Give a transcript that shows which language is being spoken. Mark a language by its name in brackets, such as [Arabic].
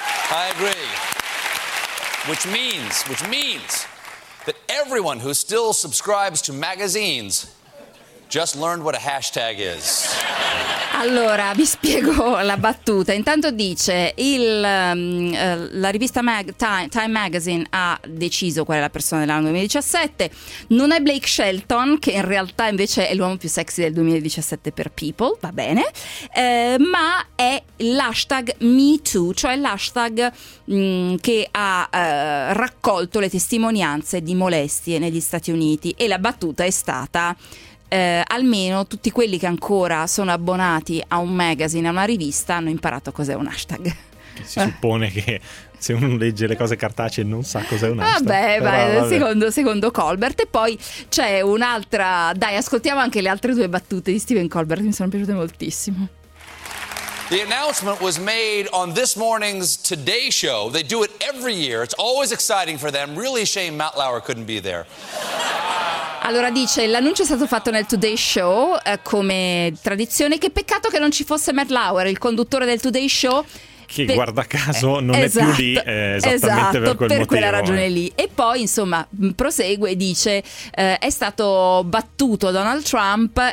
[English] I agree. Which means that everyone who still subscribes to magazines just learned what a hashtag is. [Italian] Allora, vi spiego la battuta. Intanto dice, la rivista Time Magazine ha deciso qual è la persona dell'anno 2017. Non è Blake Shelton, che in realtà invece è l'uomo più sexy del 2017 per People, va bene, ma è l'hashtag MeToo, cioè l'hashtag che ha raccolto le testimonianze di molestie negli Stati Uniti. E la battuta è stata... almeno tutti quelli che ancora sono abbonati a un magazine, a una rivista, hanno imparato cos'è un hashtag. Si suppone che se uno legge le cose cartacee non sa cos'è un hashtag. Vabbè. Secondo Colbert. E poi c'è un'altra. Dai, ascoltiamo anche le altre due battute di Stephen Colbert, mi sono piaciute moltissimo. [English] The announcement was made on this morning's Today Show. They do it every year. It's always exciting for them. Really a shame Matt Lauer couldn't be there. [Italian] Allora dice, l'annuncio è stato fatto nel Today Show, come tradizione. Che peccato che non ci fosse Matt Lauer, il conduttore del Today Show. Che guarda caso non esatto, è più lì esattamente esatto, per motivo, quella ragione lì. E poi insomma prosegue e dice è stato battuto Donald Trump.